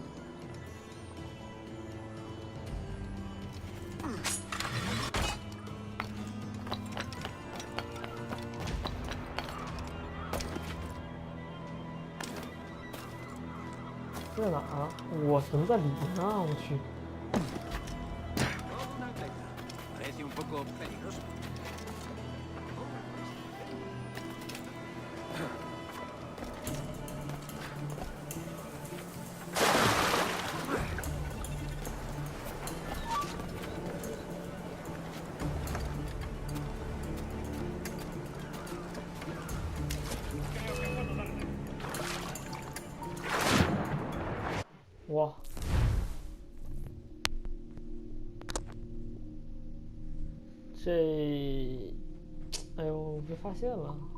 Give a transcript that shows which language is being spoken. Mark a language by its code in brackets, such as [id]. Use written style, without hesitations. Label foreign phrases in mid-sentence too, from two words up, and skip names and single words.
[zh] 这哪儿啊？我怎么在里呢？我去！ [es] Parece un poco peligroso. Creo que puedo darle. 哇！ [zh] 这，哎呦，被发现了！